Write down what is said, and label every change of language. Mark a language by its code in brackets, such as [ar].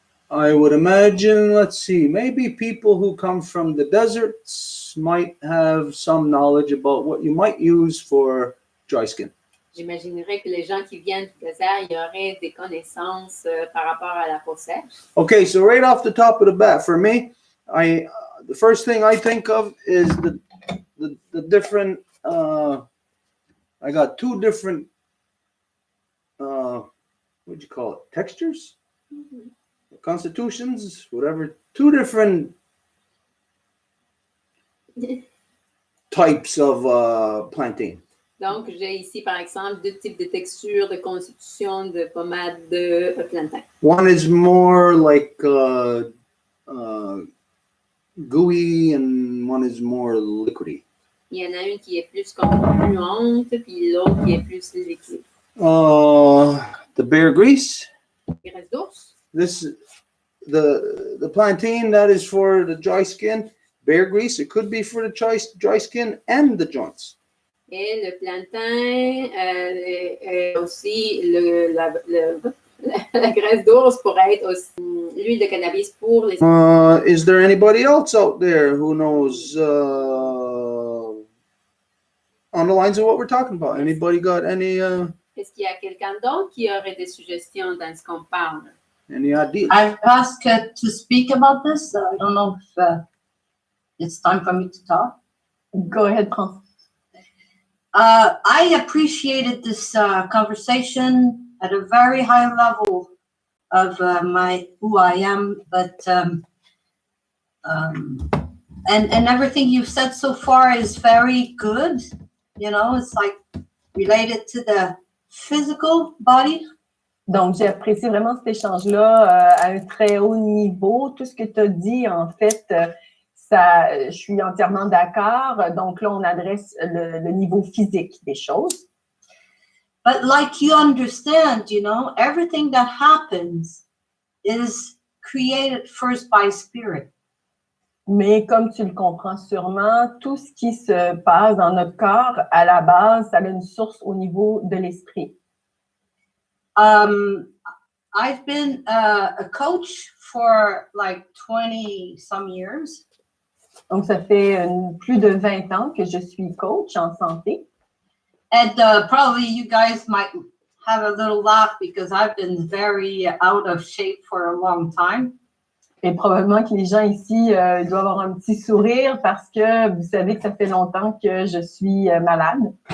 [en] I would imagine, let's see, maybe people who come from the deserts might have some knowledge about what you might use for dry skin. [fr] J'imaginerais que les gens qui viennent du désert, il y aurait des connaissances par rapport à la peau sèche. [en] Okay, so right off the top of the bat, for me, the first thing I think of is the different. I got two different. What'd you call it? Textures, constitutions, whatever. Two different types of plantain. [fr] Donc, j'ai ici, par exemple, deux types de textures, de constitution, de pommade de plantain. [en] One is more like gooey, and one is more liquidy. [fr] Il y en a une qui est plus comme fluente, puis l'autre qui est plus liquide. [en] The bear grease. [fr] Graisse d'ours. [en] This the plantain that is for the dry skin. Bear grease, it could be for the dry skin and the joints. [fr] Et le plantain est aussi la graisse d'ours pourrait être aussi l'huile de cannabis pour les. [en] Is there anybody else out there who knows on the lines of what we're talking about? Anybody got any [fr] Est-ce qu'il y a quelqu'un d'autre qui aurait des suggestions dans ce qu'on parle? [en] any ideas? I've asked to speak about this. I don't know if it's time for me to talk. Go ahead, France. I appreciated this conversation at a very high level of who I am, but and everything you've said so far is very good. You know, it's like related to the physical body. [fr] Donc, j'ai apprécié vraiment cet échange-là à un très haut niveau. Tout ce que tu as dit, en fait, je suis entièrement d'accord. Donc là, on adresse le niveau physique des choses. [en] But like you understand, you know, everything that happens is created first by spirit. [fr] Mais comme tu le comprends sûrement, tout ce qui se passe dans notre corps, à la base, ça a une source au niveau de l'esprit. [en] I've been a coach for like 20 some years. [fr] Donc, ça fait plus de 20 ans que je suis coach en santé. [en] And probably you guys might have a little laugh because I've been very out of shape for a long time. [fr] Et probablement que les gens ici doivent avoir un petit sourire parce que vous savez que ça fait longtemps que je suis malade.